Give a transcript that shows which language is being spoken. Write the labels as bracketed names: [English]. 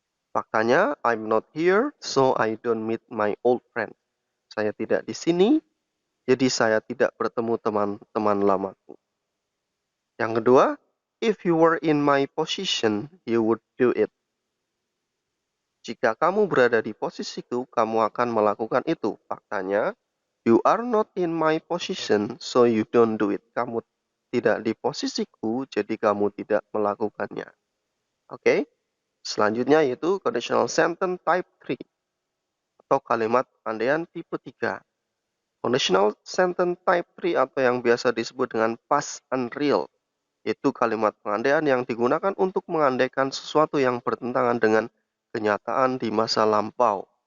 [Indonesian] Faktanya, [English] I'm not here, so I don't meet my old friends. [Indonesian] Saya tidak di sini, jadi saya tidak bertemu teman-teman lamaku. Yang kedua, [English] if you were in my position, you would do it. [Indonesian] Jika kamu berada di posisiku, kamu akan melakukan itu. [English] Faktanya, you are not in my position, so you don't do it. [Indonesian] Kamu tidak di posisiku, jadi kamu tidak melakukannya. Oke? Selanjutnya yaitu conditional sentence type 3 atau kalimat pengandean tipe 3. Conditional sentence type 3 atau yang biasa disebut dengan past unreal, yaitu kalimat pengandean yang digunakan untuk mengandaikan sesuatu yang bertentangan dengan kenyataan di masa lampau.